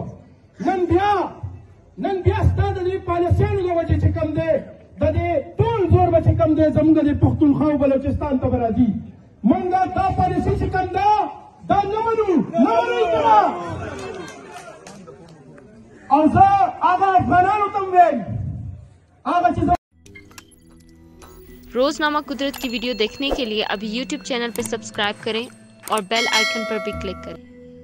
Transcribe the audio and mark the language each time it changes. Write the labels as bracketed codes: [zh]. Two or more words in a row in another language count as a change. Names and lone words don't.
[ps] نن بیا ستا د دې پالیسیانو د وجې چې کوم دی د دې ټول زور به چې کوم دی زمونږ د پښتونخوا او بلوچستان ته به راځي. مونږ دا پالیسي چې کوم ده دا نه منو کنه او زه هغه افغانانو ته هم وایم هغه چې [ur] روزنامہ قدرت کی ویڈیو دیکھنے کے لیے ابھی YouTube چینل پر سبسکرائب کریں اور [en] bell icon [ur] پر بھی کلک کریں.